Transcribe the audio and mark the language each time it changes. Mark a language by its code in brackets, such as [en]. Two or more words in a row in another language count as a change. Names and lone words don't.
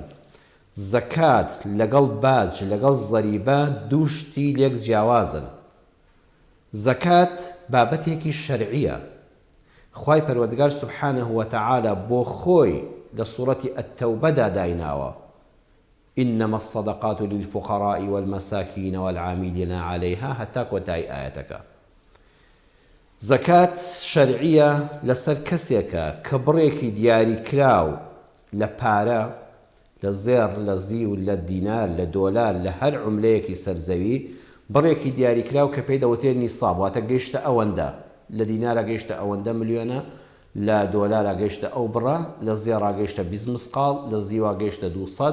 [ckb] زەکات لەگەڵ باج لەگەڵ زەریبە دوو شتی لێک جیاوازن. زەکات بابەتێکی شەرعیە. خوای پەروەردگار [ar] سوبحانەه وتەعالە [ckb] بۆ خۆی لە سوورەتی ئەتتەوبەدا دایناوە: [ar] إنما الصدقات للفقراء والمساكين والعاملين عليها [ckb] هەتا کۆتایی ئاەتەکە. زەکات شەرعیە لەسەر کەسێکە کە بڕێکی دیاری کراو لە پارە، لە زێر، لە زی و لە دینار، لە دۆلار، لە هەر عوملەیەکی سەرزەوی بڕێکی دیاری کراو کە پێی دەوتێت نیساب، واتە گەیشتە ئەوەندە، لە دینارە گەیشتە ئەوەندە ملیۆنە، لە دۆلارە گەیشتە ئەو بڕە، لە زێڕا گەیشتە 20 مسقال، لە زیوا گەیشتە 200.